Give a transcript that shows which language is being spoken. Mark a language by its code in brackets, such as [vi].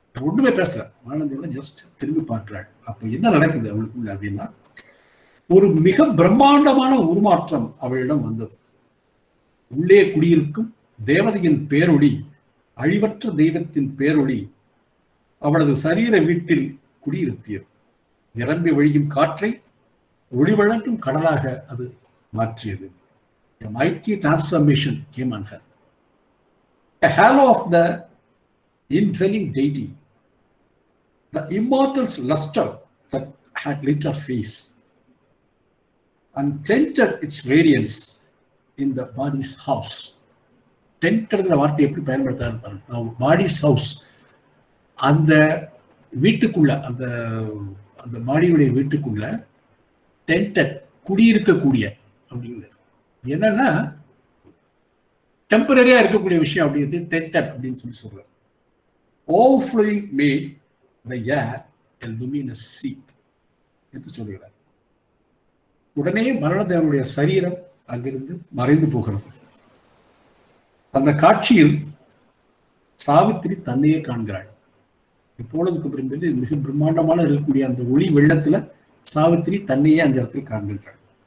[ta] ஒண்ணுமே பேசல, மரண தேவனை ஜஸ்ட் திரும்பி பார்க்கிறாள். அப்ப என்ன நடக்குது அவளுக்குள்ள அப்படின்னா, ஒரு மிக பிரம்மாண்டமான உருமாற்றம் அவளிடம் வந்தது. உள்ளே குடியிருக்கும் தேவதையின் பேரொளி, அழிவற்ற தெய்வத்தின் பேரொளி அவளது சரீர வீட்டில் குடியிருத்தியது. நிரம்பி வழியும் காற்றை ஒளி வழங்கும் கடலாக அது மாற்றியது. [en] A mighty transformation came on her. A halo of the indwelling deity, the immortal's luster that had lit her face and tinted its radiance in the body's house. [ta] டென்ட்ங்கிற வார்த்தை எப்படி பயன்படுத்தாரு? [en] body's house, [ta] அந்த வீட்டுக்குள்ள, அந்த அந்த பாடியுடைய வீட்டுக்குள்ள டென்டட், குடியிருக்கக்கூடிய அப்படிங்கிறது. என்னன்னா டெம்பரரியா இருக்கக்கூடிய விஷயம் அப்படிங்கிறது டென்டட் அப்படின்னு சொல்லி சொல்றாரு. [en] overflowing made the air a luminous sea [ta] என்று சொல்கிறார். உடனே மரணதேவனுடைய சரீரம் அங்கிருந்து மறைந்து போகிறது. அந்த காட்சியில் சாவித்திரி தன்னையே காண்கிறாள். இப்பொழுதுக்கு பிறகு மிக பிரம்மாண்டமான இருக்கக்கூடிய அந்த ஒளி வெள்ளத்துல சாவித்திரி தன்னையே அந்த இடத்தில் காண்கின்றாள்.